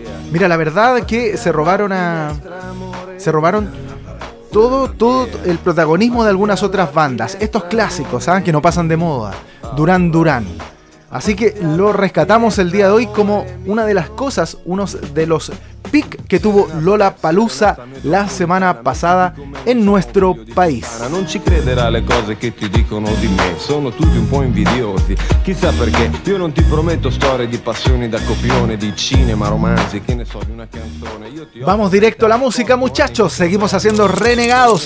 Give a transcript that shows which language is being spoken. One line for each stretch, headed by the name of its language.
Spanish: Mira, la verdad que se robaron todo el protagonismo de algunas otras bandas, estos clásicos, ¿saben? Que no pasan de moda, Duran Duran. Así que lo rescatamos el día de hoy como una de las cosas, unos de los pic que tuvo Lollapalooza la semana pasada en nuestro país.
Italian: No ci crederà le cose che ti dicono di me, sono tutti un po' invidiosi. Chissà perché, io non ti prometto storie di passioni da copione, di cinema, romanzi, che ne so, di una canzone.
Spanish: Vamos directo a la música, muchachos. Seguimos haciendo Renegados.